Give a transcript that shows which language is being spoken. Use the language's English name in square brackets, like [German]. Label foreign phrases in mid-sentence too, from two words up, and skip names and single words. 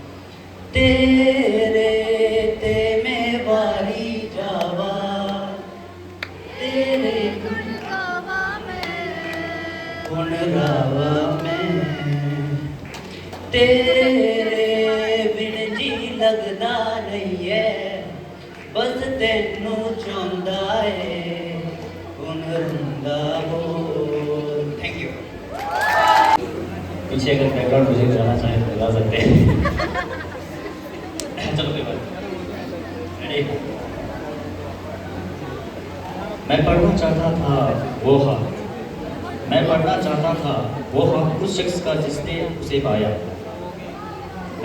[Punjabi] ਤੇਰੇ ਤੇ ਮੈਂ ਵਾਰੀ ਜਾਵਾਂ, ਤੇਰੇ ਗੁਣ ਗਾਵਾਂ ਮੈਂ, ਤੇਰੇ ਬਿਨ ਜੀ ਲਗਦਾ ਨਹੀਂ ਹੈ, ਬਸ ਤੈਨੂੰ ਚਾਹਤਾ ਹੈ ਹੁਣ ਰੁੰਦਾ ਬੋਲ। [English] Thank you. [Hindi] पीछे अगर [English] background music [Hindi] लगाना चाहें तो लगा सकते हैं। चलो कोई बात नहीं। मैं पढ़ना चाहता था वो ख्वाब, मैं पढ़ना चाहता था वो ख्वाब उस शख्स का जिसने उसे पाया,